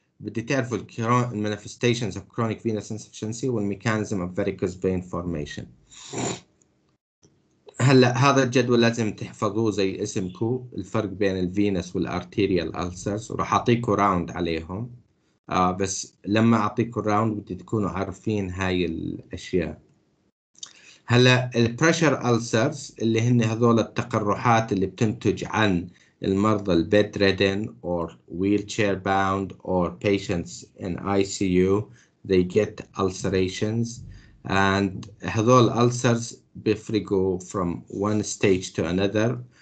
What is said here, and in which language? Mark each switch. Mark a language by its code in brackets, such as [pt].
[ar] بدي تعرفوا [en] manifestations of chronic venous insufficiency والmechanism of varicose vein formation. [ar] هلا هذا الجدول لازم تحفظوه زي اسمكم، الفرق بين الفينس والارتيريال ألسرز، وراح أعطيكم راوند عليهم. بس لما أعطيكم راوند بدي تكونوا عارفين هاي الأشياء. هلا البريشر ألسرز اللي هن هذول التقرحات اللي بتنتج عن المرضى البيد ريدن [en] or wheelchair bound or patients in ICU. They get ulcerations, and هذول ulcers بيفرقوا from one stage to another.